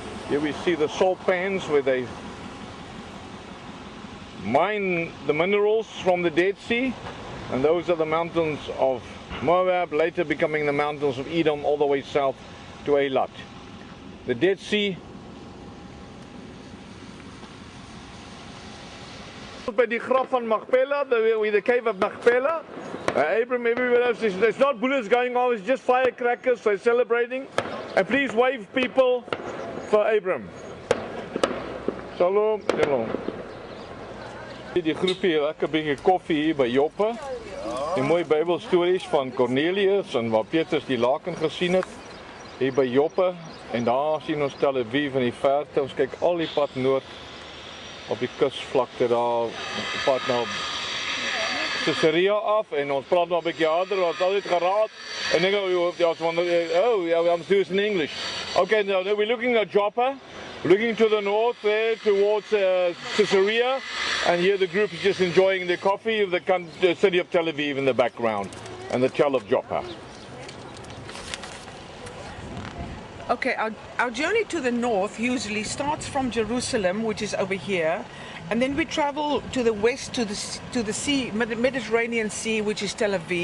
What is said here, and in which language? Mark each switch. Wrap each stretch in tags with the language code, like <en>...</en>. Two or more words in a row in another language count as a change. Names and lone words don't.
<en>Here we see the salt pans where they mine the minerals from the Dead Sea, and those are the mountains of Moab, later becoming the mountains of Edom, all the way south to Eilat. The Dead Sea. By the</en> <af>graf van</af> <en>Machpelah, the cave of Machpelah. Abram, everywhere else, there's not bullets going off, it's just firecrackers, they're celebrating. And please wave people for Abram. Shalom, shalom.</en> <af>Die groepie lekker bietjie koffie hier by Joppe. Die mooi Bybelstories van Cornelius en waar Petrus die laken gesien het. Hier by Joppe. En daar sien ons Tel Aviv in die verte. Ons kyk al die pad noord op die kusvlakte daar, pad na Caesarea af. En ons praat nog 'n bietjie harder, ons het altyd geraad. En ek I'm serious in English.</af> <en>Okay, now we're looking at Joppa. Looking to the north there towards Caesarea, and here the group is just enjoying the coffee of the city of Tel Aviv in the background and the Tel of Joppa. Okay, our journey to the north usually starts from Jerusalem, which is over here, and then we travel to the west to the sea, Mediterranean Sea, which is Tel Aviv.</en>